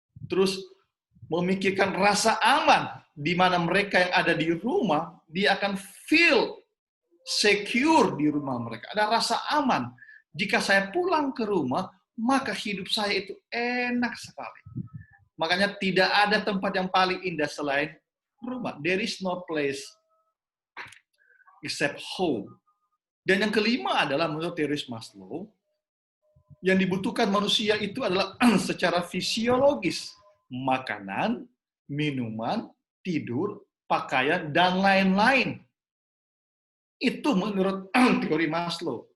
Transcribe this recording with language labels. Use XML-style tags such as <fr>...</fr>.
<id>Terus memikirkan rasa aman, di mana mereka yang ada di rumah, dia akan</id> <en>feel secure</en> <id>di rumah mereka. Ada rasa aman. Jika saya pulang ke rumah, maka hidup saya itu enak sekali. Makanya tidak ada tempat yang paling indah selain rumah.</id> <en>There is no place except home.</en> <id>Dan yang kelima adalah menurut teori Maslow, yang dibutuhkan manusia itu adalah secara fisiologis. Makanan, minuman, tidur, pakaian, dan lain-lain. Itu menurut teori Maslow.</id>